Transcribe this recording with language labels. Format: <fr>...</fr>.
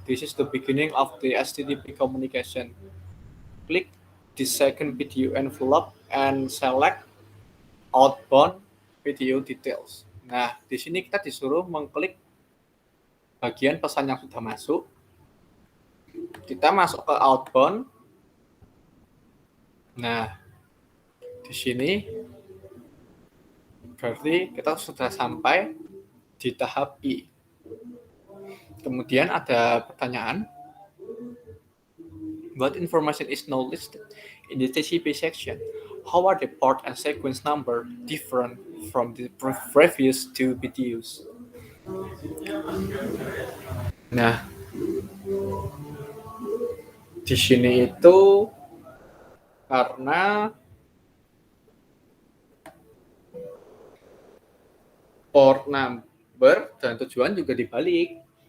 <en>This is the beginning of the HTTP communication. Click the second PDU envelope and select outbound PDU details.</en> <id>Nah, di sini kita disuruh mengklik bagian pesan yang sudah masuk. Kita masuk ke outbound. Nah, di sini berarti kita sudah sampai di tahap I. Kemudian ada pertanyaan.</id> <en>What information is now listed in the TCP section? How are the port and sequence number different from the previous two PDUs?</en> <id>Nah, di sini itu karena port number dan tujuan juga dibalik.</id>